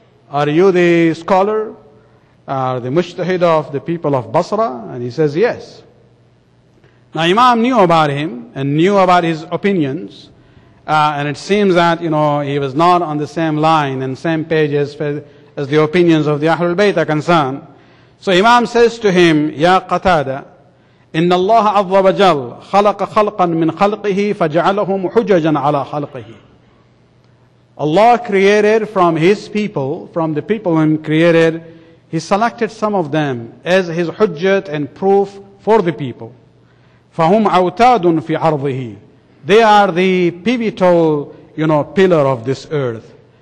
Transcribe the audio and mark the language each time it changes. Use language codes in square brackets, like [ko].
[en] Are you the scholar, the mujtahid of the people of Basra? And he says, yes. Now Imam knew about him and knew about his opinions, and it seems that he was not on the same line and same page as the opinions of the Ahlul Bayt are concerned. So Imam says to him, [ar] Ya Qatada, إن الله عز وجل خلق خلقا من خلقه فجعلهم حججا على خلقه. [en] Allah created from His people, from the people whom created, He selected some of them as His hujjat and proof for the people. [ar] فَهُمْ أَوْتَادٌ فِي عَرْضِهِ. [en] They are the pivotal, pillar of this earth.